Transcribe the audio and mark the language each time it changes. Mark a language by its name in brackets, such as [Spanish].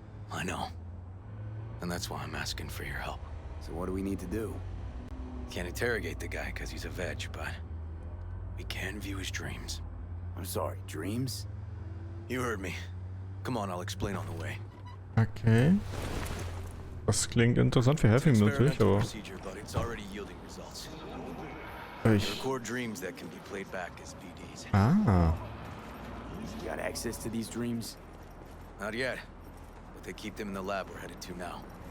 [English] I know. And that's why I'm asking for your help. So what do we need to do? Can't interrogate the guy because he's a veg, but we can view his dreams. I'm sorry, dreams? You heard me. Come on, I'll explain on the way. Okay. [German] Das klingt interessant für Heavy natürlich, aber... [English] Procedure, but it's already yielding results. [German] Ich... [English] Record dreams that can be played back as VDs. Ah. You got access to these dreams? Not yet, but they keep them in the lab we're headed to now.